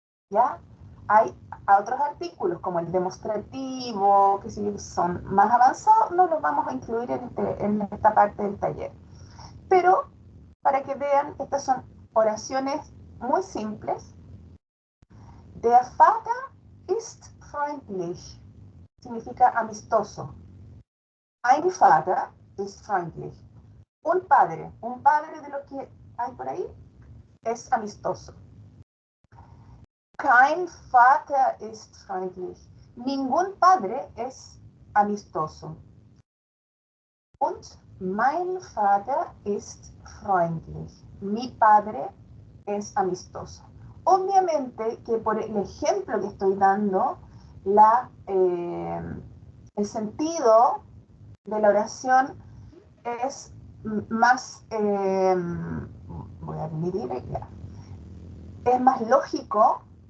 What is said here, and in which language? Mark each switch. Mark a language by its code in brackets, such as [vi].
[es] ¿Ya? Hay otros artículos como el demostrativo, que si son más avanzados, no los vamos a incluir en esta parte del taller. Pero para que vean, estas son oraciones muy simples. [de] Der Vater ist freundlich, [es] significa amistoso. [de] Ein Vater ist freundlich. [es] Un padre de lo que hay por ahí, es amistoso. [de] Kein Vater ist freundlich. [es] Ningún padre es amistoso. [de] Und mein Vater ist freundlich. [es] Mi padre es amistoso. Obviamente que por el ejemplo que estoy dando, el sentido de la oración es más, voy a dividir ya, es más lógico